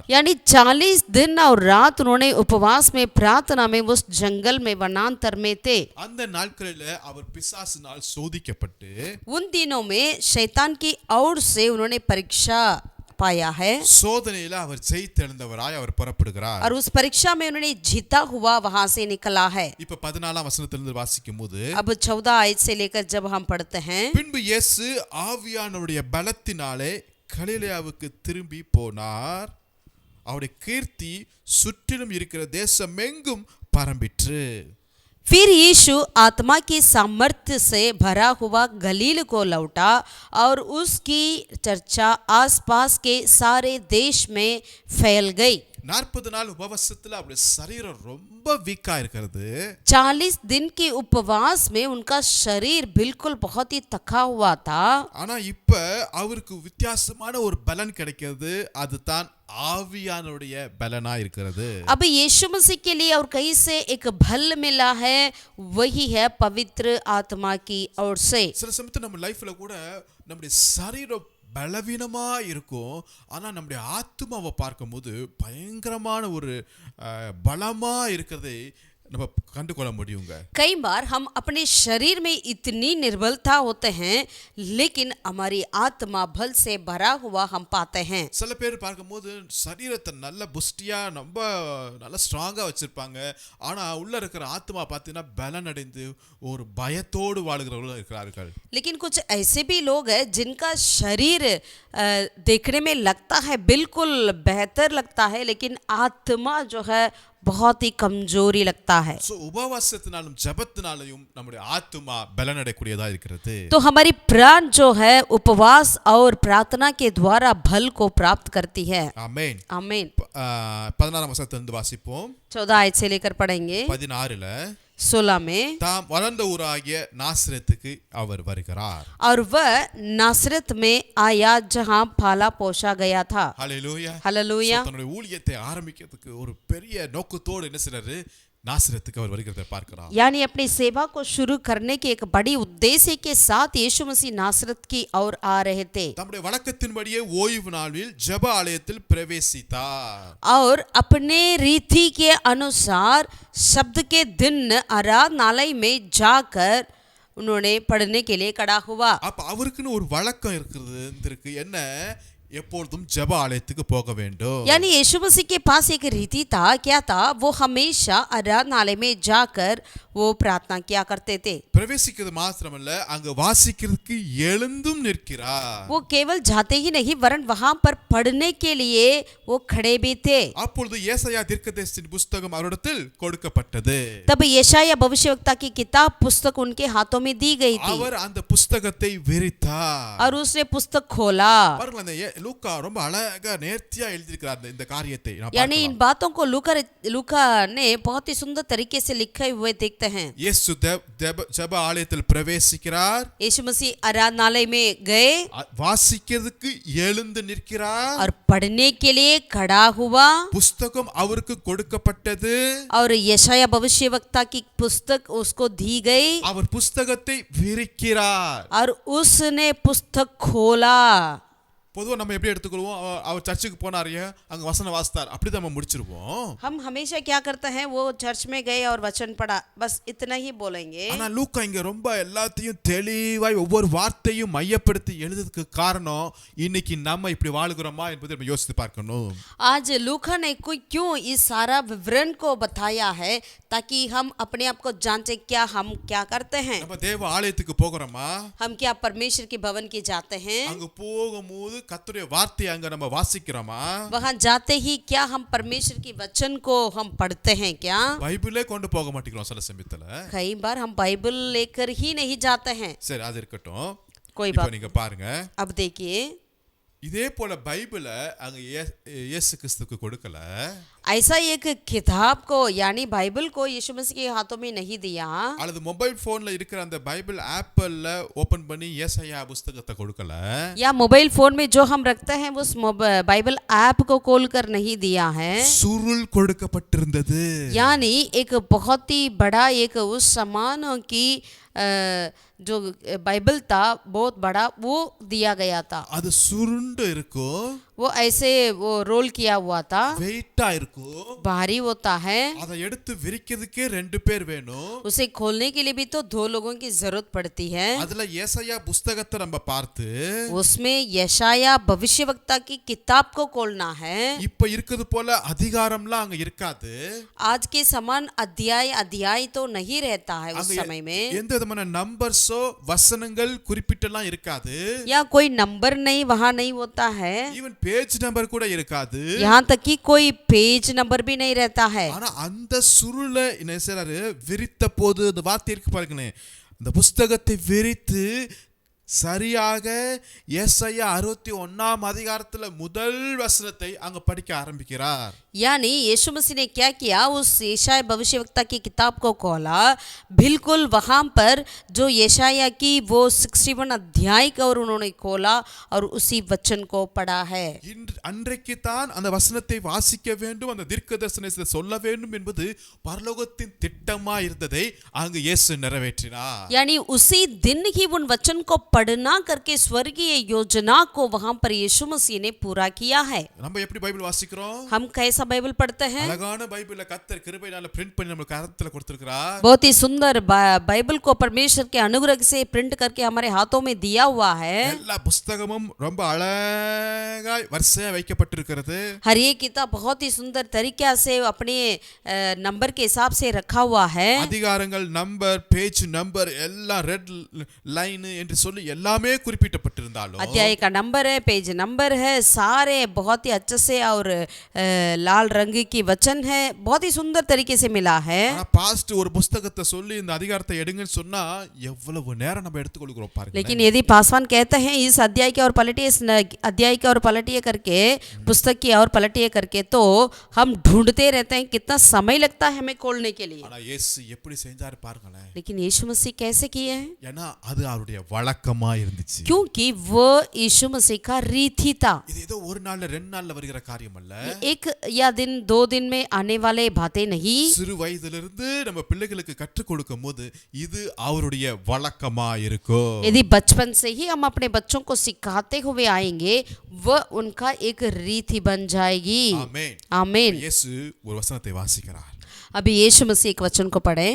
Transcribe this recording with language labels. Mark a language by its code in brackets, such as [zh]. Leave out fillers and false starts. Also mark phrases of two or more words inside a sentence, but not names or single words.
[hi] यानी 40 दिन और रात उन्होंने उपवास में, प्रार्थना में, उस जंगल में, वनांतर में थे। [ta] அந்த நாட்களில் அவர் பிசாசினால் சோதிக்கப்பட்டு [hi] उन दिनों में शैतान की ओर से उन्होंने परीक्षा पाया है [ta] சோதனையில அவர் ஜெயித்தெழுந்தவராய் அவர் புறப்படுகிறார். [hi] और उस परीक्षा में उन्होंने जीता हुआ वहां से निकला है। [ta] இப்ப 14ஆம் வசனத்திலிருந்து வாசிக்கும்போது [hi] अब 14 आयत से लेकर जब हम पढ़ते हैं, [ta] பின்பு இயேசு ஆவியானவருடைய பலத்தினாலே கலிலேயாவுக்கு திரும்பி போனார். அவருடைய கீர்த்தி சுற்றிலும் இருக்கிற தேசமெங்கும் பரம்பிற்று. [hi] फिर यीशु आत्मा की सामर्थ्य से भरा हुआ गलील को लौटा और उसकी चर्चा आसपास के सारे देश में फैल गई। [ta] 40 நாள் உபவாசத்துல அவருடைய சரீரம் ரொம்ப வீக்கா இருக்கிறது. [hi] 40 दिन के उपवास में उनका शरीर बिल्कुल बहुत ही थका हुआ था। [ta] ஆனா இப்ப அவருக்கு வித்தியாசமான ஒரு பலன் கிடைக்கிறது. அதுதான் ஆவியானவருடைய பலனா இருக்கிறது. [hi] अब यीशु मसीह के लिए और कहीं से एक बल मिला है, वही है पवित्र आत्मा की ओर से। [ta] சில சமயத்துல நம்ம லைஃப்ல கூட நம்முடைய சரீரம் பலவீனமா இருக்கும், ஆனா நம்முடைய ஆத்மாவை பார்க்கும்போது பயங்கரமான ஒரு பலமா இருக்கிறதை நம்ம கண்டுகொள்ள முடியுங்க. [hi] कई बार हम अपने शरीर में इतनी निर्बलता होते हैं, लेकिन हमारी आत्मा बल से भरा हुआ हम पाते हैं। [ta] சில பேர் பார்க்கும்போது சரீரத்தை நல்ல புஷ்டியா ரொம்ப நல்ல ஸ்ட்ராங்கா வச்சிருப்பாங்க, ஆனா உள்ள இருக்கிற ஆத்மா பார்த்தீங்கன்னா பலன் அடைந்து ஒரு பயத்தோடு வாழுகிறவர்கள் இருக்கிறார்கள். [hi] लेकिन कुछ ऐसे भी लोग हैं जिनका शरीर देखने में लगता है बिल्कुल बेहतर लगता है, लेकिन आत्मा जो है बहुत ही कमजोरी लगता है। [ta] சோ உபவாசத்தினாலும் ஜெபத்தினாலும் நம்முடைய ஆத்மா பலன் அடையக்கூடியதா இருக்கிறது. [hi] तो हमारी प्राण जो है उपवास और प्रार्थना के द्वारा बल को प्राप्त करती है। [ta] ஆமென். [hi] आमीन। [ta] 16ஆம் வசனத்திலிருந்து வாசிப்போம். [hi] 14 आयत से लेकर पढ़ेंगे। [ta] 16ல [hi] 16 में, [ta] தாம் வளர்ந்த ஊராகிய நாசரேத்துக்கு அவர் வருகிறார். [hi] और वह नासरत में आया जहां पाला पोसा गया था। [ta] ஹல்லேலூயா. [hi] हालेलुया। [ta] தன்னுடைய ஊழியத்தை ஆரம்பிக்கிறதுக்கு ஒரு பெரிய நோக்கத்தோடு என்ன செய்றாரு? नासरत அவர் வருகிறதை பார்க்கிறோம். [hi] यानी अपनी सेवा को शुरू करने के एक बड़ी उद्देश्य के साथ यीशु मसीह नासरत की ओर आ रहे थे [ta] தம்முடைய வழக்கத்தின்படியே ஓய்வு நாளில் ஜெப ஆலயத்தில் பிரவேசித்தார். [hi] और अपने रीति के अनुसार शब्द के दिन आराधनालय में जाकर उन्होंने पढ़ने के लिए खड़ा हुआ। [ta] அப்ப அவருக்குன்னு ஒரு வழக்கம் இருக்கிறது. என்ன? எப்பொழுதும் ஜெப ஆலயத்துக்கு போக வேண்டும். [hi] यानी यीशु मसीह के पास एक रीति था। क्या था? वो हमेशा आराधनालय में जाकर वो प्रार्थना किया करते थे। [ta] பிரவேசிக்கிறது மாத்திரமல்ல, அங்க வாசிக்கிறதுக்கு எழுந்தும் நிற்கிறார். [hi] वो केवल जाते ही नहीं, वरन वहां पर पढ़ने के लिए वो खड़े भी थे। [ta] அப்பொழுது ஏசாயா தீர்க்கதரிசியின் புத்தகம் அவரிடத்தில் கொடுக்கப்பட்டது. [hi] तब यशाया भविष्यवक्ता की किताब पुस्तक उनके हाथों में दी गई थी [ta] அவர் அந்த புத்தகத்தை விரித்தார். [hi] और उसने पुस्तक खोला। [ta] பாருங்க, அந்த லூக்கா ரொம்ப அழகா நேர்த்தியா எழுதியிருக்கிறார் இந்த காரியத்தை. [hi] यानी इन बातों को लूका ने बहुत ही सुंदर तरीके से लिखे हुए देखते हैं। [ta] இயேசு ஜெப ஆலயத்தில் பிரவேசிக்கிறார். [hi] यीशु मसीह आराधनालय में गए [ta] வாசிக்கிறதுக்கு எழுந்து நிற்கிறார். [hi] और पढ़ने के लिए खड़ा हुआ [ta] புத்தகம் அவருக்கு கொடுக்கப்பட்டது. [hi] और यशाया भविष्यवक्ता की पुस्तक उसको दी गई [ta] அவர் புத்தகத்தை விரிக்கிறார். [hi] और उसने पुस्तक खोला। [ta] பொதுவா நம்ம எப்படி எடுத்துக்கொள்வோம்? அவர் சர்ச்சுக்கு போனாரு, அங்க வசனம் வாசித்தார், அப்படிதான் நம்ம முடிச்சிருவோம். [hi] हम हमेशा क्या करते हैं? वो चर्च में गए और वचन पढ़ा, बस इतना ही बोलेंगे। [ta] ஆனா லூக்கா இங்க ரொம்ப எல்லாத்தையும் தெளிவாய் ஒவ்வொரு வார்த்தையும் மையப்படுத்தி எழுதுறதுக்கு காரணம், இன்னைக்கு நம்ம இப்படி வாழுகிறோமா என்பதை நம்ம யோசித்து பார்க்கணும். [hi] आज लूका ने कोई क्यों इस सारा विवरण को बताया है, ताकि हम अपने आप को जांचे क्या हम क्या करते हैं। [ta] நம்ம தேவ ஆலயத்துக்கு போகிறோமா? [hi] हम क्या परमेश्वर के भवन के जाते हैं? [ta] அங்க போகும்போது கர்த்தருடைய வார்த்தையை அங்க நம்ம வாசிக்கிறோமா? [hi] वहां जाते ही क्या हम परमेश्वर के वचन को हम पढ़ते हैं क्या? [ta] பைபிளே கொண்டு போக மாட்டேங்கிறோம் சில சமயத்துல. [hi] कई बार हम बाइबल लेकर ही नहीं जाते हैं। [ta] சரி, அது இருக்கட்டும். [hi] कोई [ta] இப்போ [hi] बात। [ta] நீங்க பாருங்க, [hi] अब देखिए, [ta] இதே போல பைபிளை அங்க இயேசு கிறிஸ்துக்கு கொடுக்கல. [hi] ऐसा एक किताब को यानी बाइबल को यीशु मसीह के हाथों में नहीं दिया [ta] அல்லது [en] mobile phoneல [ta] இருக்கிற அந்த பைபிள் ஆப்பிள்ல ஓபன் பண்ணி ஏசாயா புத்தகத்தை கொடுக்கல. [hi] या [en] mobile phone [hi] में जो हम रखते हैं उस बाइबल ऐप को खोल कर नहीं दिया है [ta] சுருள் கொடுக்கப்பட்டிருந்தது. [hi] यानी एक बहुत ही बड़ा एक उस सामानों की जो बाइबल था बहुत बड़ा वो दिया गया था. [ta] அது சுருண்டு இருக்கும், [hi] वो ऐसे वो रोल किया हुआ था, [ta] வெயிட்டா இருக்கும். [hi] भारी होता है. [ta] அதை எடுத்து விரிக்கிறதுக்கே ரெண்டு பேர் வேணும். [hi] उसे खोलने के लिए भी तो दो लोगों की जरूरत पड़ती है. [ta] அதுல ஏசாயா புத்தகத்தை நம்ம பார்த்து [hi] उसमें यशाया भविष्यवक्ता की किताब को खोलना है. [ta] இப்ப இருக்குது போல அதிகாரம்லாம் அங்க இருக்காது. [hi] आज के समान अध्याय तो नहीं रहता है उस [ta] அங்க [hi] समय में. [ta] எந்த விதமான நம்பர்ஸோ வசனங்கள் குறிப்பிட்டெல்லாம் இருக்காது. [hi] या कोई नंबर नहीं वहाँ नहीं होता है. [en] even page number [ta] கூட இருக்காது. [hi] यहाँ तक कि कोई [en] page number [hi] भी नहीं रहता है. [ta] ஆனா அந்த சுருளை என்ன செய்றாரு, விரித்த போது அந்த வார்த்தை இருக்கு பாருங்களேன், அந்த புஸ்தகத்தை விரித்து சரியாக ஏசாயா 61ஆம் அதிகாரத்துல முதல் வசனத்தை அங்க படிக்க ஆரம்பிக்கிறார். [hi] यानी यीशु मसीह ने क्या किया, उस यशाया भविष्यवक्ता की किताब को खोला, बिल्कुल वहाँ पर जो यशाया की वो 61 अध्याय का और उन्होंने खोला और उसी वचन को पढ़ा है. [ta] அன்றைக்கு தான் அந்த வசனத்தை வாசிக்க வேண்டும், அந்த தீர்க்க தரிசனத்தை சொல்ல வேண்டும் என்பது பரலோகத்தின் திட்டமா இருந்ததை அங்கு இயேசு நிறைவேற்றினார். [hi] यानी उसी दिन ही उन वचन को पढ़ना करके स्वर्गीय योजना को वहाँ पर यीशु मसीह ने पूरा किया है. [ta] நம்ம எப்படி பைபிள் வாசிக்கிறோம்? [hi] हम कैसा बाइबल पढ़ते हैं? [ta] அழகான பைபிளை கர்த்தர் கிருபையினால பிரிண்ட் பண்ணி நம்ம கரத்துல கொடுத்திருக்கிறார். [hi] बहुत ही सुंदर बाइबल को परमेश्वर के अनुग्रह से प्रिंट करके हमारे हाथों में दिया हुआ है. [ta] எல்லா புத்தகமும் ரொம்ப அழகாய் வரிசையா வைக்கப்பட்டிருக்கிறது. [hi] हर एक किताब बहुत ही सुंदर तरीके से अपने नंबर के हिसाब से रखा हुआ है. [ta] அதிகாரங்கள் நம்பர், [en] page number [ta] எல்லாம் [en] red line [ta] என்று சொல்லி எல்லாமே குறிப்பிடப்பட்டிருந்தாலும் [hi] अध्याय का नंबर है, [en] page number [hi] है, सारे बहुत ही अच्छे से और लाल रंग की वचन है, बहुत ही सुंदर तरीके से मिला है. [ta] ஆனா பாஸ்ட் ஒரு புத்தகத்தை சொல்லி இந்த அதிகாரத்தை எடுங்கன்னு சொன்னா எவ்வளவு நேரம் நம்ம எடுத்துக்கொள்கிறோம் பாருங்க. [hi] लेकिन यदि पासवान कहते हैं इस अध्याय के और पलटिए, इस अध्याय के और पलटिए करके, पुस्तक की और पलटिए करके, तो हम ढूंढते रहते हैं, कितना समय लगता है हमें खोलने के लिए. [ta] ஆனா இயேசு எப்படி செஞ்சாரு பாருங்களேன். [hi] लेकिन यीशु मसीह कैसे किए हैं? [ta] ஏன்னா அது அவருடைய வழக்கமா இருந்துச்சு. [hi] क्योंकि वो यीशु मसीह का रीति था. [ta] இது ஏதோ ஒரு நாள்ல ரெண்டு நாள்ல வருகிற காரியம் அல்ல. [hi] एक या दिन दो दिन में आने वाले बातें नहीं. [ta] சிறு வயதிலிருந்து நம்ம பிள்ளைகளுக்கு கற்றுக் கொடுக்கும் போது இது அவருடைய வழக்கமா இருக்கும். [hi] यदि बचपन से ही हम अपने बच्चों को सिखाते हुए आएंगे, वह उनका एक रीति बन जाएगी. [ta] ஆமென். [hi] आमीन. [ta] இயேசு ஒரு வசனத்தை வாசிக்கிறார். [hi] अभी यीशु मसीह एक वचन को पढ़े